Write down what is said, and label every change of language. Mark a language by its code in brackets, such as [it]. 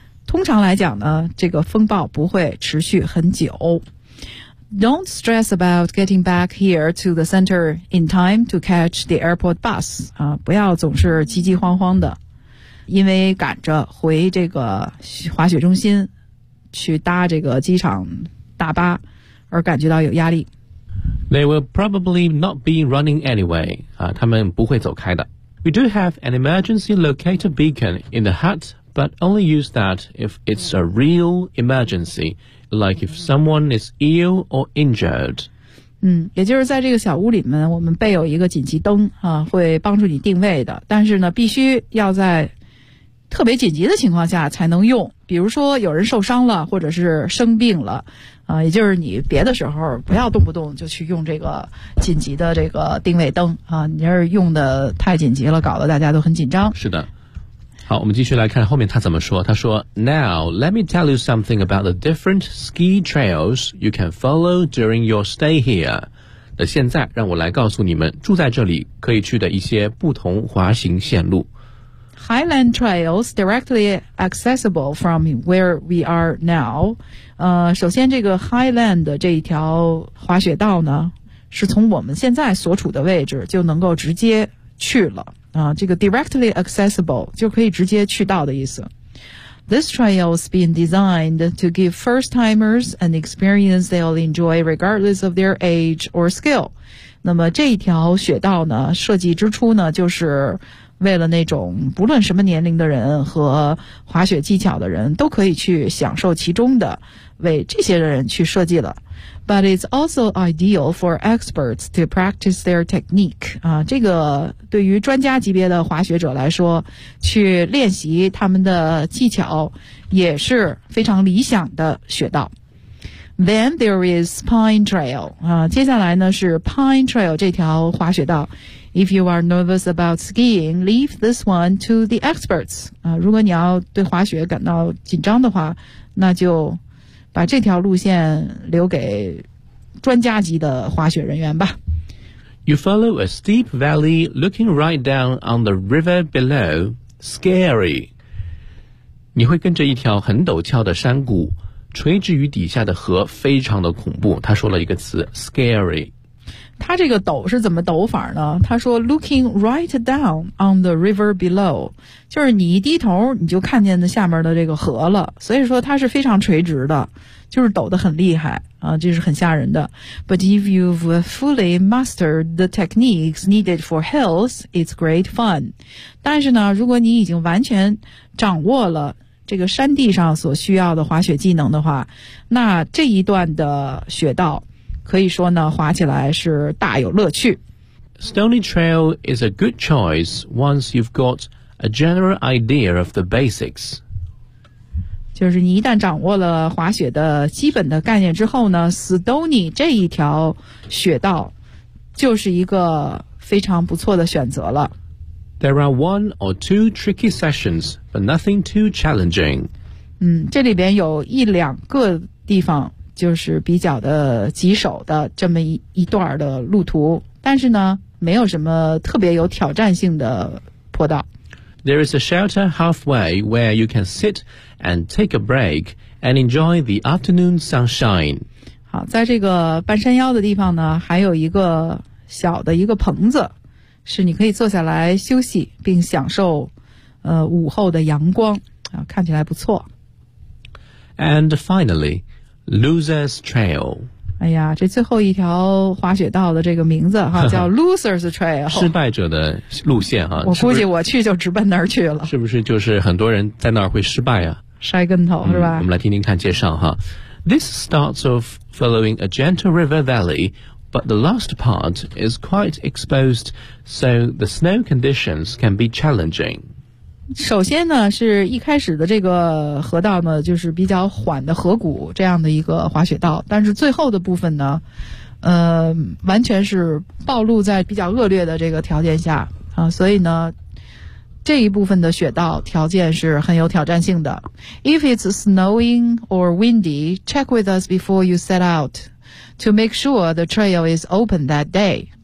[zh] 通常来讲呢，这个风暴不会持续很久。 [en] Don't stress about getting back here to the center in time to catch the airport bus. [zh] 啊，不要总是急急慌慌的，因为赶着回这个滑雪中心去搭这个机场大巴而感觉到有压力。 [en] They will probably not be running anyway. [zh] 啊，他们不会走开的。 [en] We do have an emergency locator beacon in the hut, but only use that if it's a real emergency. Like if someone is ill or injured. [zh] 嗯，也就是在这个小屋里面，我们备有一个紧急灯啊，会帮助你定位的。但是呢，必须要在特别紧急的情况下才能用。比如说有人受伤了，或者是生病了，啊，也就是你别的时候不要动不动就去用这个紧急的这个定位灯啊。你要是用的太紧急了，搞得大家都很紧张。是的。好，我们继续来看后面他怎么说。他说 [en] ,Now, let me tell you something about the different ski trails you can follow during your stay here. [zh] 那现在让我来告诉你们住在这里可以去的一些不同滑行线路。 [en] Highland trails directly accessible from where we are now. [zh] 首先这个 Highland 的这一条滑雪道呢是从我们现在所处的位置就能够直接去了。这个 [en] directly accessible [zh] 就可以直接去到的意思。 [en] This trail has been designed to give first timers an experience they'll enjoy regardless of their age or skill. [zh] 那么这一条雪道呢，设计之初呢，就是为了那种不论什么年龄的人和滑雪技巧的人都可以去享受其中的，为这些人去设计了。 [en] But it's also ideal for experts to practice their technique. [zh] 啊，这个对于专家级别的滑雪者来说，去练习他们的技巧也是非常理想的雪道。 [en] Then there is Pine Trail. [zh] 啊，接下来呢是 Pine Trail 这条滑雪道。 [en] If you are nervous about skiing, leave this one to the experts. [zh] 啊，如果你要对滑雪感到紧张的话，那就把这条路线留给专家级的滑雪人员吧。 [en] You follow a steep valley looking right down on the river below. Scary. [zh] 你会跟着一条很陡峭的山谷，垂直于底下的河非常的恐怖。他说了一个词 ,scary。他这个陡是怎么陡法呢？他说 [en] looking right down on the river below， [zh] 就是你一低头你就看见的下面的这个河了，所以说它是非常垂直的，就是陡得很厉害啊，这是很吓人的。 [en] But if you've fully mastered the techniques needed for hills, it's great fun. [zh] 但是呢，如果你已经完全掌握了这个山地上所需要的滑雪技能的话，那这一段的雪道可以说呢，滑起来是大有乐趣。 [en] Stony trail is a good choice once you've got a general idea of the basics. [zh] 就是你一旦掌握了滑雪的基本的概念之后呢 ，Stony 这一条雪道就是一个非常不错的选择了。 [en] There are one or two tricky sessions, but nothing too challenging. [zh] 嗯，这里边有一两个地方就是比较的棘手的这么 一段的路途，但是呢没有什么特别有挑战性的坡道。 [en] There is a shelter halfway where you can sit and take a break and enjoy the afternoon sunshine. [zh] 好，在这个半山腰的地方呢还有一个小的一个棚子，是你可以坐下来休息并享受午后的阳光啊，看起来不错。 [en] And finallyLoser's Trail. [zh] 哎呀，这最后一条滑雪道的这个名字哈，叫 Loser's Trail，失败者的路线哈。我估计我去就直奔那儿去了。是不是就是很多人在那儿会失败啊？摔跟头是吧？我们来听听看介绍哈。 [en] This starts off following a gentle river valley, but the last part is quite exposed, so the snow conditions can be challenging. [zh] 首先呢是一开始的这个河道呢就是比较缓的河谷这样的一个滑雪道，但是最后的部分呢完全是暴露在比较恶劣的这个条件下啊，所以呢这一部分的雪道条件是很有挑战性的。 [en] If it's snowing or windy, check with us before you set out to make sure the trail is open that day.